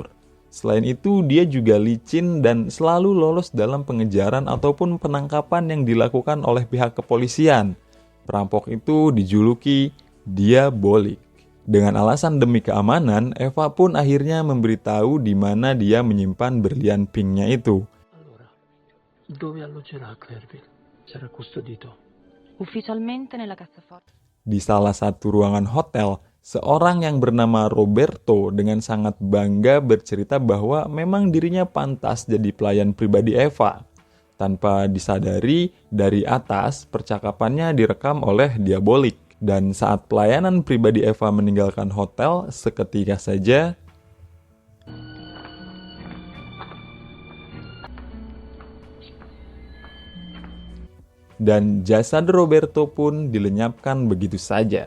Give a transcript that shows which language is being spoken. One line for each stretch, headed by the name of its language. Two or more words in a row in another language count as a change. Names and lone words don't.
Indonesian: Selain itu, dia juga licin dan selalu lolos dalam pengejaran ataupun penangkapan yang dilakukan oleh pihak kepolisian. Perampok itu dijuluki Diabolik. Dengan alasan demi keamanan, Eva pun akhirnya memberitahu di mana dia menyimpan berlian pinknya itu.
Italian: Allora, dove alloggerà a Clareville? Sarà custodito. Ufficialmente nella cassaforte.
Indonesian: Di salah satu ruangan hotel, seorang yang bernama Roberto dengan sangat bangga bercerita bahwa memang dirinya pantas jadi pelayan pribadi Eva. Tanpa disadari, dari atas percakapannya direkam oleh Diabolik. Dan saat pelayanan pribadi Eva meninggalkan hotel, seketika saja dan jasad Roberto pun dilenyapkan begitu saja.